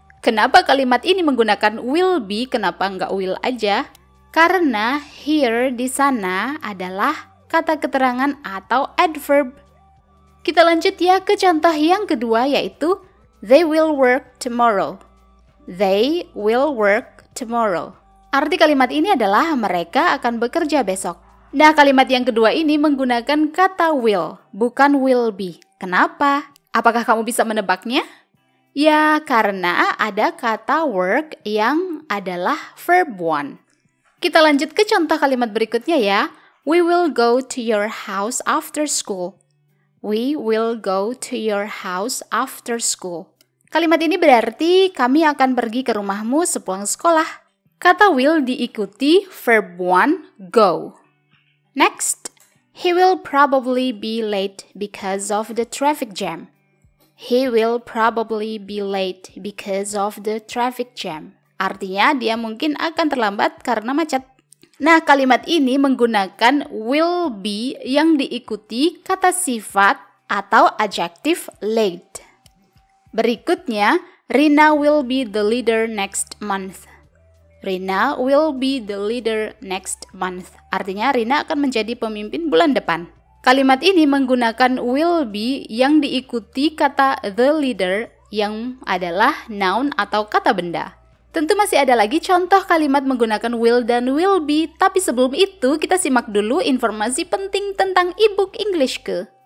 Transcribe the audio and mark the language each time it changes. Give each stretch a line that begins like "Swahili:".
Indonesian: Kenapa kalimat ini menggunakan will be, kenapa nggak will aja? Karena here di sana adalah kata keterangan atau adverb. Kita lanjut ya ke contoh yang kedua yaitu
English: they will work tomorrow. They will work tomorrow.
Indonesian: Arti kalimat ini adalah mereka akan bekerja besok. Nah, kalimat yang kedua ini menggunakan kata will, bukan will be. Kenapa? Apakah kamu bisa menebaknya? Ya, karena ada kata work yang adalah verb one. Kita lanjut ke contoh kalimat berikutnya ya.
English: We will go to your house after school. We will go to your house after school.
Indonesian: Kalimat ini berarti kami akan pergi ke rumahmu sepulang sekolah. Kata will diikuti verb one, go.
English: Next, he will probably be late because of the traffic jam. He will probably be late because of the traffic jam.
Indonesian: Artinya dia mungkin akan terlambat karena macet. Nah, kalimat ini menggunakan will be yang diikuti kata sifat atau adjektif late.
English: Berikutnya, Rina will be the leader next month. Rina will be the leader next month.
Indonesian: Artinya Rina akan menjadi pemimpin bulan depan. Kalimat ini menggunakan will be yang diikuti kata the leader yang adalah noun atau kata benda. Tentu masih ada lagi contoh kalimat menggunakan will dan will be, tapi sebelum itu kita simak dulu informasi penting tentang e-book Englishku.